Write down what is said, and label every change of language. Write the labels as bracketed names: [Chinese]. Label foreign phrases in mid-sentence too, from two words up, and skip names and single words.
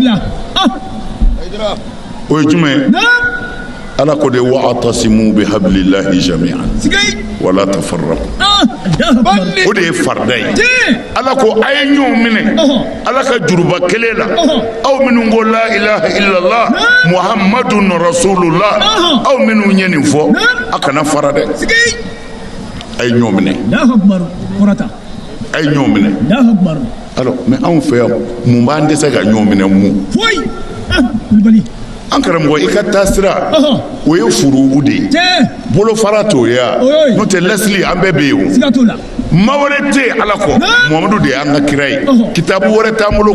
[Bambara] o ye jumɛn ye ala ko de [Arabic] واعتصموا بحبل الله جميعا ولا تفرقوا [Bambara] o de ye farida ye ala ko a ye ɲɔgɔn minɛ ala ka juruba kelen la aw minnu ko [Arabic] لا إله إلا الله محمد رسول الله [Bambara] aw minnu ye nin fɔ a kana fara dɛ a ye ɲɔgɔn minɛ a ye ɲɔgɔn minɛ [French] alors mais [Bambara] anw fɛ yan mun b'an dɛsɛ ka ɲɔgɔn minɛ mun an karamɔgɔ i ka taa sira o ye furugu de ye bolofara t'o ye n'o tɛ lasili an bɛɛ bɛ yen o ma wɛrɛ tɛ ala kɔ muhamadu de y'an ka kira ye kitabu wɛrɛ t'an bolo